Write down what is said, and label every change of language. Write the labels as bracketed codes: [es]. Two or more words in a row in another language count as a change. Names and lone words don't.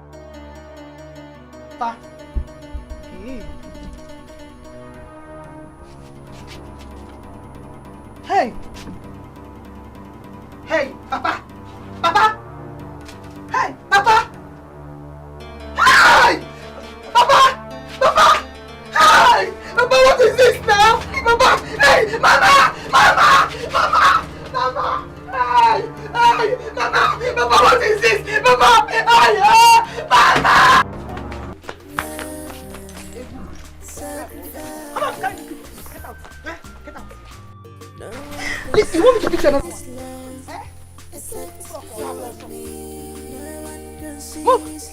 [en] Papa. Hey. Hey, Papa. Papa. Hey, Papa. Hey! Papa! Papa! Hey! Papa, what is this now? Papa! Hey! Mama! Mama! Mama! Mama! Hey! Hey! Mama! Papa, what is this? Papa! Hey! Mama! Come on, guys! Get out! Get out! Listen, you want me to fix another one? Move!